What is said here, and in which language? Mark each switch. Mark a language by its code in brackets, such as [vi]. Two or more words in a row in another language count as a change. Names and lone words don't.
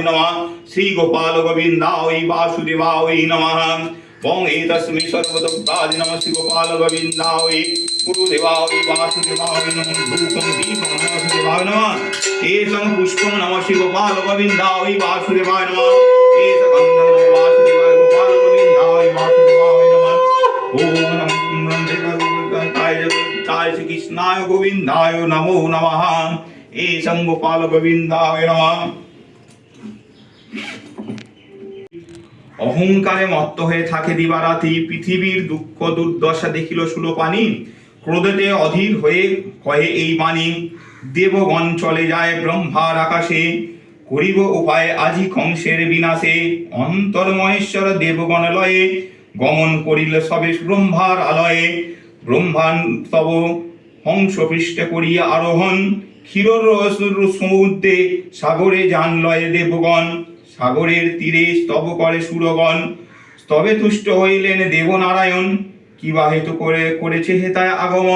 [sa] नमः श्री गोपाल गोविन्दाय वासुदेवाय नमः वं एतस्मै सर्वदुग्धादि नमः श्री गोपाल गोविन्दाय गुरुदेवाय वासुदेवाय नमः धूपं दीपं नमः वासुदेवाय नमः एषं पुष्पं नमः श्री गोपाल गोविन्दाय वासुदेवाय नमः एष गन्धं नमः वासुदेवाय गोपाल गोविन्दाय वासुदेवाय नमः ओम नमः श्री कृष्णाय गोविन्दाय नमो नमः एषं गोपाल गोविन्दाय नमः [bn] অহংকারে মত্ত হয়ে থাকে দিবারাতি পৃথিবীর দুঃখ দুর্দশা দেখিল সুলোপানি ক্রোধেতে অধীর হয়ে কহে এই বাণী দেবগণ চলে যায় ব্রহ্মার আকাশে করিব উপায় আজি কংসের বিনাশে অন্তর্মহেশ্বর দেবগণ লয়ে গমন করিল সবে ব্রহ্মার আলয়ে ব্রহ্মান তব হংস পৃষ্ঠে করিয়া আরোহণ ক্ষীর সমুদ্রে সাগরে যান লয়ে দেবগণ সাগরের তীরে স্তব করে সুরগণ তবে তুষ্ট হইলেন দেবনারায়ণ, কি বা হেতু করেছে হেতায় আগমন।